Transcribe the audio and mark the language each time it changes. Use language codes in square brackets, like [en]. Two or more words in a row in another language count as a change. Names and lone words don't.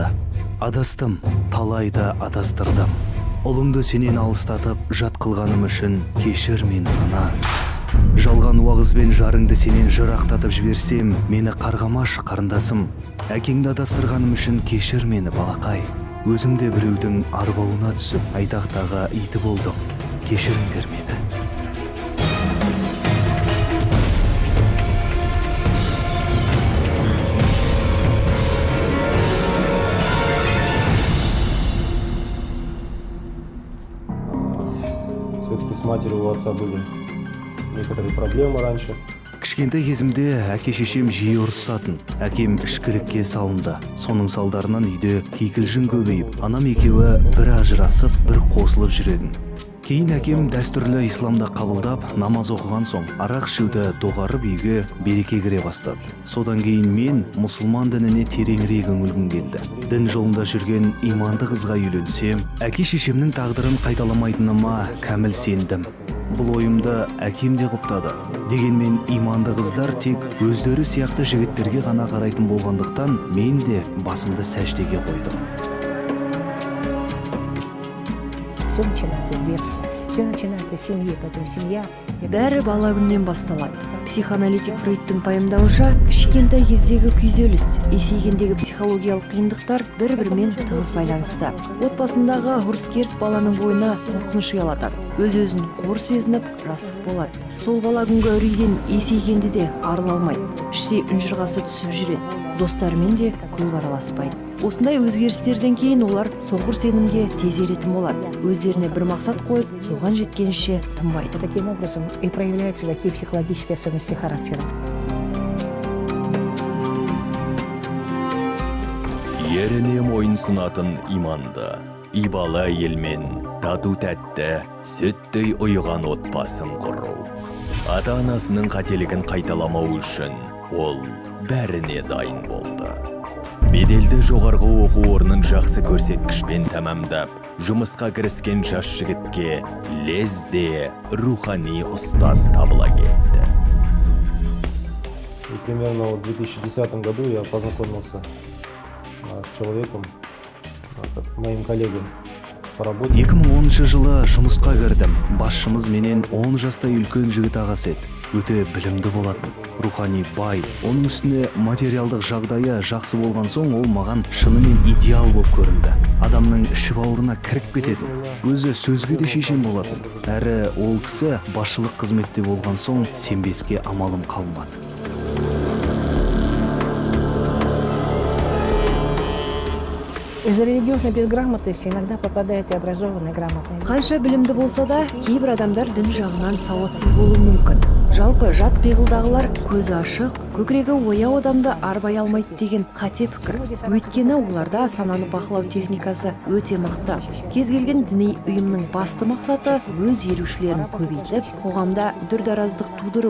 [kk] Адастым, талайда адастырдым. Ұлыңды сенен алыстатып, жат қылғаным үшін кешір мені ана. Жалған уағызбен жарыңды сенен жырақтатып жіберсем, мені қарғамашы қарындасым. Әкеңді адастырғаным үшін кешір мені балақай. Өзімде біреудің арбауына түсіп, айтақтаға иті болдым. Кешіріңдер мені. [ru] Все-таки с матерью у отца были некоторые проблемы раньше. [kk] Кішкентай кезімде әке-шешем жиі ұрысатын. Әкем ішкілікке салынды. Соның салдарынан үйде кикілжің көбейіп, анам екеуі бір ажырасып, бір қосылып жүретін. Кейін әкем дәстүрлі исламда қабылдап, намаз оқыған соң, арақ ішуді доғарып үйге береке кіре бастады. Содан кейін мен мұсылман дініне тереңірек үңілгім келді. Дін жолында жүрген иманды қызға үйленсем, әке-шешемнің тағдырын қайталамайтыныма кәміл сендім. Бұл ойымды әкем де құптады. Дегенмен иманды қыздар тек өздері сияқты жігіттерге ғана қарайтын болғандықтан мен де басымды сәждеге қойдым. [ru] Все начинается с детства, все начинается с семьи, потом семья. [kk] Бәрі бала күннен басталады. Психоаналитик Фрейдтің пайымдауынша, кішкентай кездегі күйзеліс, есейгендегі психологиялық қиындықтар бір-бірімен тығыз байланысты. Отбасындағы ұрыс-керіс баланың бойына қорқыныш ұялатады. Өз-өзін қор сезініп, жасық болады. Сол бала күнгі үрейден есейгенде де арыла алмайды. Іште үнжырғасы түсіп жүреді. Достарымен де көп араласпайды. Осындай өзгерістерден кейін олар соқыр сенімге тез еретін болады. Өздеріне бір мақсат қойып, соған жеткенше тынбайды. [ru] Таким образом и проявляются такие психологические особенности характера. [kk] Еріне мойын сынатын иманды, ибалы әйелмен тату тәтті, сүттей ұйыған отбасын құру. Ата-анасының қателігін қайталамау үшін ол бәріне дайын болды. Беделді жоғарғы оқу орнын жақсы көрсеткішпен тәмамдап, жұмысқа кіріскен жас жігітке лезде рухани ұстаз табыла кетті. [ru] И примерно в 2010 году я познакомился с человеком, моим коллегой по работе. [kk] 2010 жылы жұмысқа кірдім. Басшымыз менен 10 жастай үлкен жігіт ағасы еді. Өте білімді болатын, рухани бай. Оның үстіне материалдық жағдайы жақсы болған соң, ол маған шынымен идеал болып көрінді. Адамның іші бауырына кіріп кететін. Өзі сөзге де шешен болатын. Әрі ол кісі басшылық қызметте болған соң сенбеске амалым қалмады. [ru] Из-за религиозной безграмотности иногда попадает и образованный грамотный. [kk] Қанша білімді болса да, кейбір адамдар дін жағынан сауатсыз болуы мүмкін. Жалпы жат пиғылдағылар көзі ашық, көкірегі ояу адамды арбай алмайды деген қате пікір. Өйткені оларда сананы бақылау техникасы өте мықты. Кез келген діни ұйымның басты мақсаты өз ерушілерін көбейтіп, қоғамда дүрдараздық тудыру.